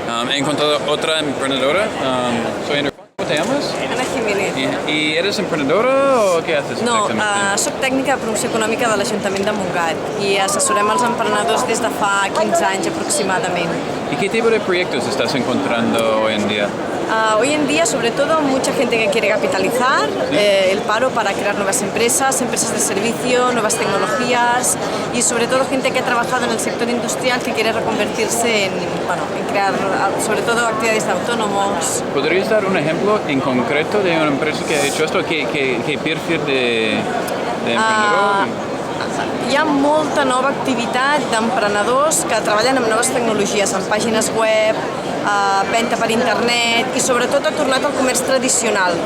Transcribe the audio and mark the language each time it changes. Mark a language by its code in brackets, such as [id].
[es] He encontrado otra emprendedora. Soy Andrew Funk. ¿Cómo te llamas? Ana Jiménez. ¿Y eres emprendedora o què haces [ca] No, [es] exactamente? [ca] soc tècnica de promoció econòmica de l'Ajuntament de Montgat i assessorem els emprenedors des de fa 15 anys aproximadament. [es] ¿Y qué tipo de proyectos estás encontrando hoy en día? Hoy en día, sobre todo, mucha gente que quiere capitalizar el paro para crear nuevas empresas de servicio, nuevas tecnologías y sobre todo gente que ha trabajado en el sector industrial que quiere reconvertirse en crear sobre todo actividades de autónomos. ¿Podrías dar un ejemplo en concreto de una empresa que ha hecho esto? ¿Qué perfil de emprendedor? [ca] Hi ha molta nova activitat d'emprenedors que treballen amb noves tecnologies, amb pàgines web, venda per internet i sobretot ha tornat al comerç tradicional.